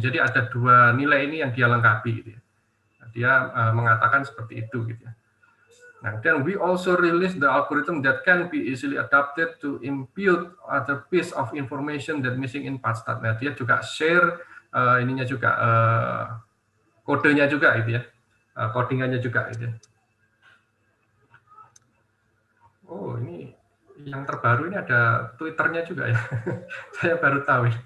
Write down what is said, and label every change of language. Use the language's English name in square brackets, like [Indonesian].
[Indonesian] Jadi ada dua nilai ini yang dia lengkapi. Gitu ya. Dia mengatakan seperti itu. Gitu ya. [English] Nah, then we also release the algorithm that can be easily adapted to impute other piece of information that missing in PatStat. [Indonesian] Nah, dia juga share ininya juga. Kodenya juga itu ya, codingannya juga itu. Oh ini yang terbaru ini ada Twitternya juga ya, saya baru tahu.